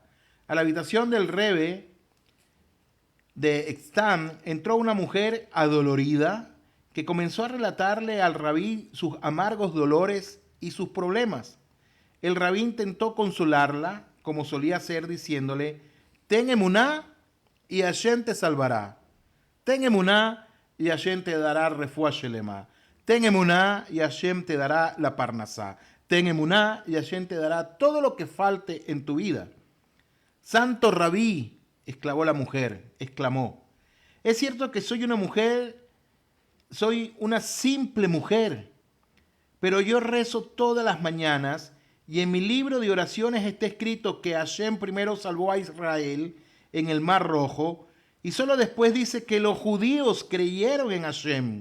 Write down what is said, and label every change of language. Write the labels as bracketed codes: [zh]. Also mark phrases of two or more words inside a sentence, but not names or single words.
[es] A la habitación del Rebbe de Tzand entró una mujer adolorida que comenzó a relatarle al rabí sus amargos dolores y sus problemas. El rabí intentó consolarla, como solía hacer, diciéndole, ten emuná y Hashem te salvará. Ten emuná y Hashem te dará [he] רפואה שלמה. [es] Ten emuná y Hashem te dará la parnasá. Ten emuná y Hashem te dará todo lo que falte en tu vida. Santo rabí, exclamó la mujer, exclamó. Es cierto que soy una mujer soy una simple mujer, pero yo rezo todas las mañanas y en mi libro de oraciones está escrito que Hashem primero salvó a Israel en el Mar Rojo y solo después dice que los judíos creyeron en Hashem.